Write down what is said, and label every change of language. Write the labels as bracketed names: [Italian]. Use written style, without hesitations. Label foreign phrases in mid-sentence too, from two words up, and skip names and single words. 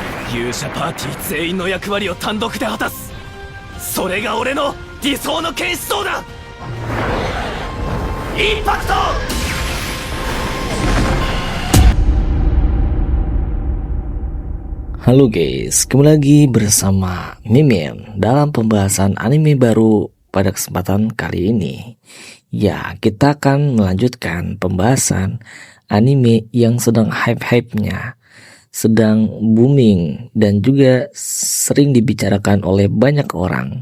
[Japanese] 勇者パーティー全員の役割を単独で果たす。それが俺の理想の剣士像だ。インパクト。 [Indonesian] Halo guys, kembali lagi bersama Mimin dalam pembahasan anime baru pada kesempatan kali ini. Ya, kita akan melanjutkan pembahasan anime yang sedang hype-hypenya, sedang booming dan juga sering dibicarakan oleh banyak orang.